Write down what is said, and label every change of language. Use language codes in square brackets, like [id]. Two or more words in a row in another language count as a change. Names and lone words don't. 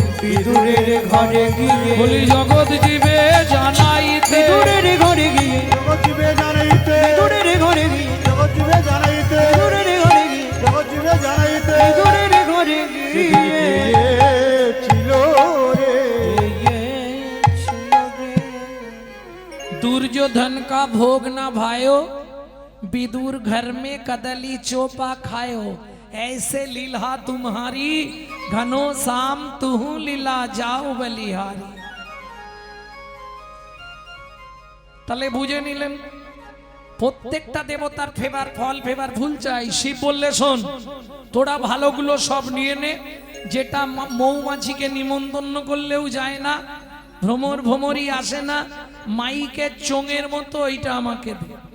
[bn] বিদুরের ঘরে গিয়ে, বলি জগৎ জীবে জানাইতে, বিদুরের ঘরে গিয়ে, জগৎ জীবে জানাইতে, বিদুরের ঘরে গিয়ে, জগৎ জীবে জানাইতে, বিদুরের ঘরে গিয়ে, জগৎ জীবে জানাইতে, বিদুরের ঘরে গিয়ে খেয়েছিল রে। [hi] दुर्योधन का भोग ना भायो, विदुर घर में कदली चोपा खायो। ऐसे लीला तुम्हारी, घनो शाम तुहु लीला जाओ बलिहारी। [bn] তাহলে বুঝে নিলেন, প্রত্যেকটা দেবতার ফেবার ফল, ফেবার ফুল চাই। শিব বললে শোন, তোরা ভালোগুলো সব নিয়ে নে, যেটা মৌমাছিকে নিমন্ত্রণ করলেও যায় না, ভ্রমর ভ্রমরই আসে না, মাইকের চোঙের মতো, ওইটা আমাকে দে।